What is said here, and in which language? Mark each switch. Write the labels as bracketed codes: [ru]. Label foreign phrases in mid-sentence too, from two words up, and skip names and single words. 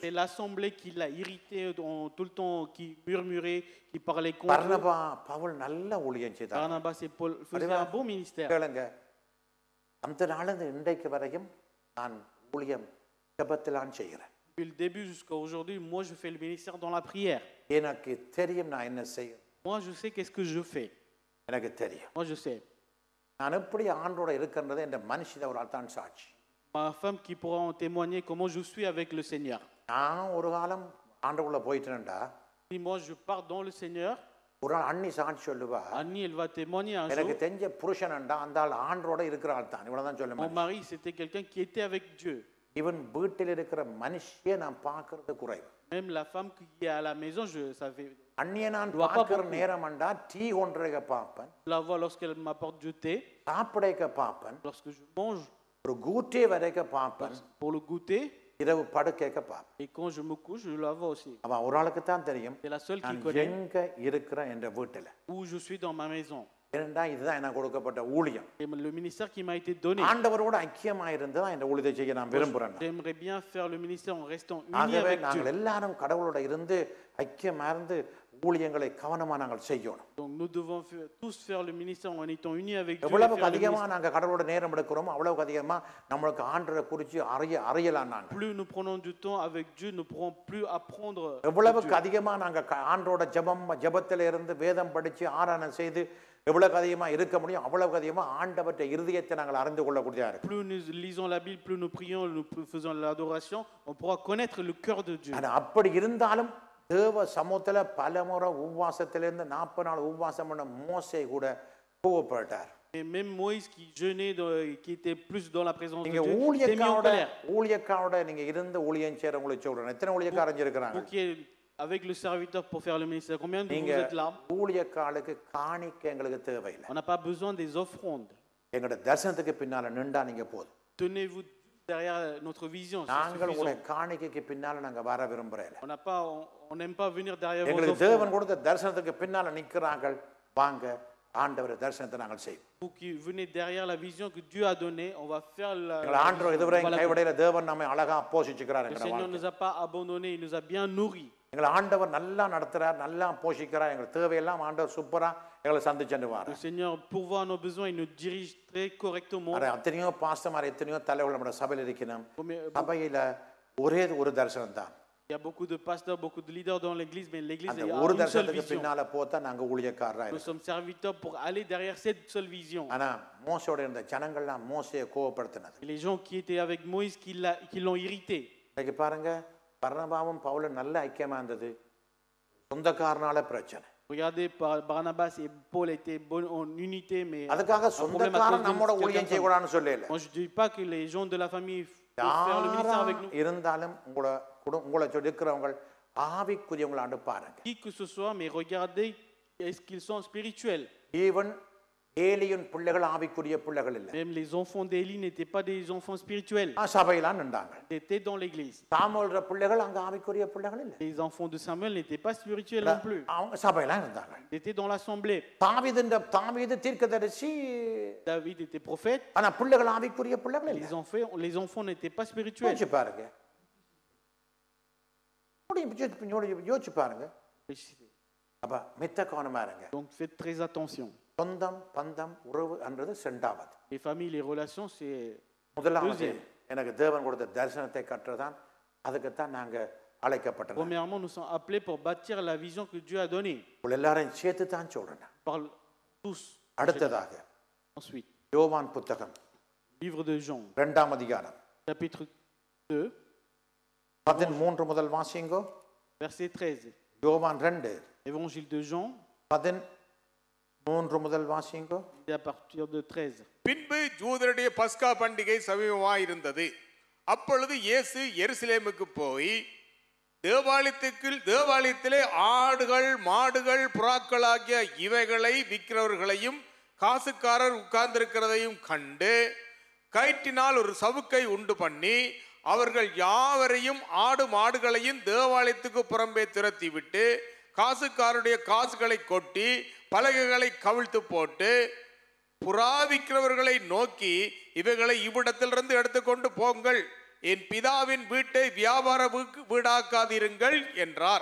[fr] C'est l'assemblée qui l'a irrité tout le temps, qui murmurait, qui parlait contre. [ta] பர்னபா பவுல் நல்ல ஊழியம் செய்தார். [fr] Barnabas et Paul faisaient un bon ministère. [ta] கேளுங்க, அந்த நாளிலிருந்து இன்றைக்கு வரையும் நான் ஊழியம் ஜெபத்திலான் செய்கிறேன். [fr] Depuis le début jusqu'à aujourd'hui, moi je fais le ministère dans la prière. [ta] எனக்கு தெரியும் நான் என்ன செய்யணும். [fr] Moi je sais qu'est-ce que je fais. [ta] எனக்கு தெரியும் [fr] Moi je sais. [ta] நான் எப்படி ஆண்டோட இருக்கின்றது என்ற மனுஷன் ஒரு தான் சாட்சி. [fr] Ma femme qui pourra en témoigner comment je suis avec le Seigneur. [ta] நான் ஒரு காலம் ஆண்டோக்குள்ள போயிட்டேன்டா, [fr] Si moi je pars dans le Seigneur, [ta] ஒரு நாள் அண்ணி சாட்சி சொல்லுவா, [fr] Annie elle va témoigner un [ta] எனக்கு [fr] jour. [ta] தெரிஞ்ச புருஷன்டா அந்த ஆள் ஆண்டோட இருக்கிற ஆள் தான், இவ்வளவுதான் சொல்ல [fr] Mon [ta] முடியும். [fr] mari c'était quelqu'un qui était avec Dieu. [ta] இவன் வீட்டில் இருக்கிற மனுஷியை நான் பார்க்கறது குறைவு. [fr] Même la femme qui est à la maison, je savais [ta] அண்ணியை நான் [fr] dois pas [ta] பார்க்கிற [fr] beaucoup [ta] நேரம்டா டீ கொண்டுக்க பார்ப்பேன், [fr] la voir lorsqu'elle m'apporte du thé, [ta] சாப்பிடைக்க பார்ப்பேன், [fr] lorsque je mange [ta] ஒரு கூட்டே வரைக்க பார்ப்பேன், [fr] pour le goûter, [ta] இரவு படுக்கைக்க பார்ப்பேன். [fr] et quand je me couche, je la vois aussi. [ta] அவன் ஒரு ஆளுக்கு தான் தெரியும் [fr] C'est la seule qui [ta] நான் [fr] connaît [ta] எங்க இருக்கிறேன் என்ற வீட்டில். [fr] où je suis dans ma maison. [ta] ஏனென்றா இதுதான் எனக்கு கொடுக்கப்பட்ட ஊழியம். [fr] Et le ministère qui m'a été donné. [ta] ஆண்டவரோட ஐக்கியமாக இருந்து தான் இந்த ஊழியத்தை செய்ய நான் விரும்புகிறேன். [fr] J'aimerais bien faire le ministère en restant uni [ta] ஆகவே [fr] avec Dieu. [ta] நாங்கள் எல்லாரும் கடவுளோட இருந்து ஐக்கியமாக இருந்து ஊழியங்களை கவனமா நாங்கள் செய்யணும். [fr] Donc nous devons tous faire le ministère en étant unis avec Dieu. et [ta] எவ்வளவுக்கு [fr] faire le [ta] அதிகமா [fr] ministère. [ta] நாங்கள் கடவுளோட நேரம் எடுக்கிறோமோ அவ்வளவுக்கு அதிகமா நம்மளுக்கு ஆண்டவரை குறித்து அறியலாம். நாங்கள் [fr] Plus nous prenons du temps avec Dieu, nous pourrons plus apprendre. [ta] எவ்வளவுக்கு அதிகமா நாங்கள் ஆண்டோட ஜெபத்துல இருந்து வேதம் படிச்சு ஆராதனை செய்து எவ்வளவுக்கு அதிகமா இருக்க முடியும் அவ்வளவுக்கு அதிகமா ஆண்டவற்றை இருதயத்தை நாங்கள் அறிந்து கொள்ளக்கூடியதா இருக்கு. [fr] Plus nous lisons la Bible, plus nous prions, nous faisons l'adoration, on pourra connaître le cœur de Dieu. [ta] ஆனா அப்படி இருந்தாலும் தேவ சமூகத்துல பலமுறை உபவாசத்திலிருந்து 40 நாள் உபவாசம் பண்ண மோசே கூட கோவப்பட்டார். [fr] Et même Moïse qui jeûnait, qui était plus dans la présence de [ta] நீங்க [fr] Dieu, s'est mis en colère. [ta] ஊழியக்காரோட நீங்க இருந்து ஊழியம் செய்யறவங்களை சொல்றேன். எத்தனை ஊழியக்காரங்க இருக்கிறாங்க? [fr] Vous qui êtes avec le serviteur pour faire le ministère, combien de vous êtes là? [ta] ஊழியக்காலுக்கு காணிக்க எங்களுக்கு தேவையில்லை. [fr] On n'a pas besoin des offrandes. [ta] எங்களோட தரிசனத்துக்கு பின்னால நின்றா நீங்க போதும். [fr] Tenez-vous derrière notre vision. c'est [ta] நாங்கள் உங்களுடைய [fr] suffisant. [ta] காணிக்கைக்கு பின்னால நாங்க வர விரும்புறேன். [fr] On n'aime pas venir derrière vos [ta] எங்களுக்கு [fr] offrandes. [ta] தேவன் கொடுத்த தரிசனத்துக்கு பின்னால நிக்கிறாங்க, வாங்க ஆண்டவர் தரிசனத்தை நாங்கள் செய்வோம். [fr] Vous qui venez derrière la vision que Dieu a donnée, on va faire [ta] எங்கள் ஆண்டவர் இதுவரை [fr] la [ta] கைவிடையில தேவன் நம்மை அழகா போஷிச்சுக்கிறார். [fr] Le [ta] எங்களை [fr] Seigneur ne [ta] வாழ்க்கை [fr] nous a pas abandonnés, il nous a bien nourris. [ta] எங்களை ஆண்டவர் நல்லா நடத்துறார், நல்லா போஷிக்கிறார். எங்கள் தேவையெல்லாம் ஆண்டவர் சூப்பரா எங்களை சந்திச்சுட்டு [fr] Le [ta] வரார். [fr] Seigneur pourvoit à nos besoins, il nous dirige très correctement. [ta] எத்தனையோ பாஸ்டர்மார் எத்தனையோ தலைவர்கள் நம்ம சபையில் இருக்கணும். [fr] Combien- [ta] சபையில ஒரே ஒரு தரிசனம் தான். [fr] Il y a beaucoup de pasteurs, beaucoup de leaders dans l'église, mais l'église [ta] அந்த [fr] a [ta] ஒரு [fr] une seule [ta] தரிசனத்துக்கு [fr] vision. [ta] பின்னால போத்தா நாங்க ஊழியக்காரரா [fr] Nous [ta] இருக்கோம். [fr] sommes serviteurs pour aller derrière cette seule vision. [ta] ஆனா மோசையோட இருந்த ஜனங்கள்லாம் மோசையை கோவப்படுத்தினது. [fr] Et les gens qui étaient avec Moïse, qui l'ont irrité. [ta] இன்னைக்கு பாருங்க, பர்னபாவும் பவுலும் நல்ல ஐக்கியமா இருந்தது, சொந்தக்காரனால பிரச்சனை. [fr] Regardez, Barnabas et Paul étaient en unité, mais [ta] அதுக்காக [fr] un problème à [ta] சொந்தக்காரன் [fr] cause [ta] நம்மோட [fr] de [ta] ஊழியம் [fr] quelqu'un. [ta] செய்யக்கூடாதுன்னு சொல்லல. [fr] Moi, je ne dis pas que les gens de la famille doivent faire le ministère avec nous. [ta] இருந்தாலும் உங்களை சொல்லி இருக்கிறவங்க ஆவிக்குரியவங்களை அனுப்பாருங்க. [fr] Qui que ce soit, mais regardez, est-ce qu'ils sont spirituels? [ta] ஈவன் ஏலியின் பிள்ளைகள் ஆவிக்குரிய பிள்ளைகள் இல்லை. [fr] Même les enfants d'Élie n'étaient pas des enfants spirituels. [ta] சபையிலாம் நின்றாங்க. [fr] Ils étaient dans l'église. [ta] சாமுவேல் பிள்ளைகள் அங்க ஆவிக்குரிய பிள்ளைகள் இல்லை. [fr] Les enfants de Samuel n'étaient pas spirituels non plus. [ta] அவங்க சபையிலாம் இருந்தாங்க. [fr] Ils étaient dans l'assemblée. [ta] தாவீது தீர்க்கதரிசி, [fr] David était prophète. [ta] ஆனா பிள்ளைகள் ஆவிக்குரிய பிள்ளைகள் இல்லை. [fr] Les enfants n'étaient pas spirituels. [ta] யோசிச்சு பாருங்க. யோசிச்சு பாருங்க. அப்ப மித்த கவனமா இருங்க. [fr] Donc faites très attention. [ta] சொந்தம் பந்தம் உறவு என்றது இரண்டாவது. [fr] Les familles, les relations, c'est [ta] முதலாவது [fr] deuxième. [ta] எனக்கு தேவன் கொடுத்த தரிசனத்தை கற்றதான், அதுக்குத்தான் நாங்க அழைக்கப்பட்டோம். [fr] Premièrement, nous sommes appelés pour bâtir la vision que Dieu a donnée. [ta] எல்லாரையும் சேர்த்து தான் சொல்றேன். [fr] Par tous. [ta] அடுத்ததாக [fr] Ensuite, [ta] யோவான் புத்தகம் [fr] livre de Jean, [ta] 2ஆம் அதிகாரம் [fr] chapitre 2, [ta] 13 முதல் வாசிங்கோ. [fr] verset 13. [ta] யோவான் 2 [fr] Évangile de Jean, [ta] 13 முதல் வாசிங்கோ. [fr] c'est à partir de 13. [ta] பின்பு யூதருடைய பஸ்கா பண்டிகை சமீபமாயிருந்தது. அப்பொழுது இயேசு எருசலேமுக்கு போய் தேவாலயத்திலே ஆடுகள் மாடுகள் புறாக்கள் ஆகிய இவைகளை விற்கிறவர்களையும் காசுக்காரர் உட்கார்ந்திருக்கிறதையும் கண்டு கயிற்றினால் ஒரு சவுக்கை உண்டு பண்ணி அவர்கள் யாவரையும் ஆடு மாடுகளையும் தேவாலயத்துக்கு புறம்பே துரத்தி விட்டு காசுக்காரருடைய காசுகளை கொட்டி பலகைகளை கவிழ்த்து போட்டு புறாவிக்கிறவர்களை நோக்கி இவைகளை இவ்விடத்திலிருந்து எடுத்துக்கொண்டு போங்கள், என் பிதாவின் வீட்டை வியாபார வீடாக்காதிருங்கள் என்றார்.